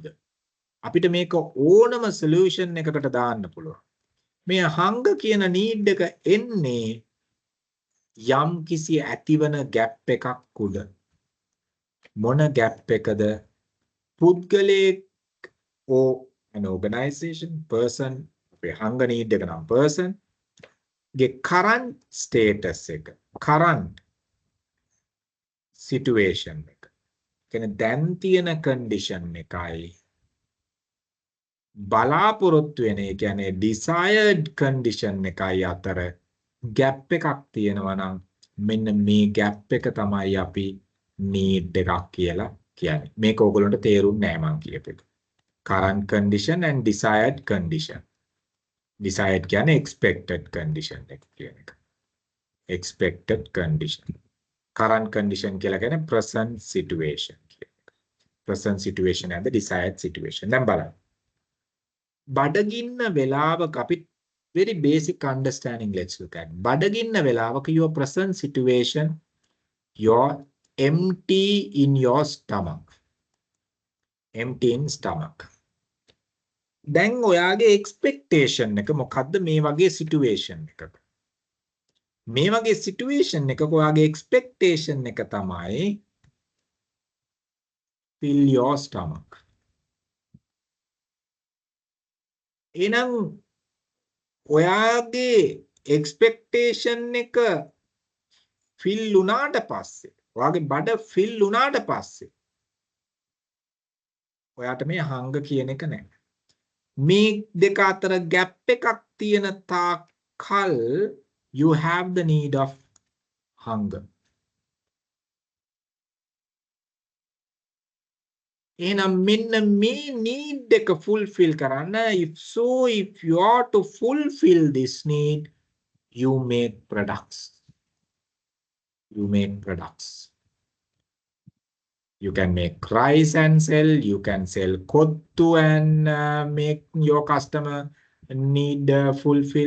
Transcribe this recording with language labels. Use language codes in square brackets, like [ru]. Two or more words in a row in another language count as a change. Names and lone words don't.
[si] අපිට මේක ඕනම solution එකකට දාන්න පුළුවන්. මේ hunger කියන need එක එන්නේ යම් කිසි ඇතිවන gap එකක් උඩ. මොන gap එකද? පුද්ගලයෙක් [en] or an organization, person, [si] අපේ [en] hunger need [si] එක නම් person ගේ [en] current status [si] එක, [en] current situation [si] එක. කියන්නේ දැන් තියෙන condition එකයි බලාපොරොත්තු වෙන, ඒ කියන්නේ [en] desired condition [si] එකයි අතර gap එකක් තියෙනවා නම් මෙන්න මේ gap එක තමයි අපි need එකක් කියලා කියන්නේ. මේක ඕගොල්ලන්ට තේරුන්නේ නැහැ මං කියපු එක. [en] current condition and desired condition. [si] desired කියන්නේ [en] expected condition [si] එක කියන එක. [en] expected condition. current condition [si] කියලා කියන්නේ [en] present situation [si] කියන එක. [en] present situation and the desired situation. [si] දැන් බලන්න. බඩගින්න වෙලාවක අපි [en] very basic understanding, let's look at. [si] බඩගින්න වෙලාවක [en] your present situation, you're empty in your stomach. empty in stomach. [si] දැන් ඔයාගේ expectation එක මොකද්ද මේ වගේ situation එකක? මේ වගේ situation එකක ඔයාගේ expectation එක තමයි [en] fill your stomach. [si] එහෙනම් ඔයාගේ expectation එක fill වුණාට පස්සේ ඔයාගේ බඩ fill වුණාට පස්සේ ඔයාට මේ hunger කියන එක නැහැ. මේ දෙක අතර gap එකක් තියෙන තාක් කල් [en] you have the need of hunger. [si] එහෙනම් මෙන්න මේ [en] need එක fulfill කරන්න if you are to fulfill this need you make products. You can make rice and sell, you can sell kottu and make your customer need fulfill.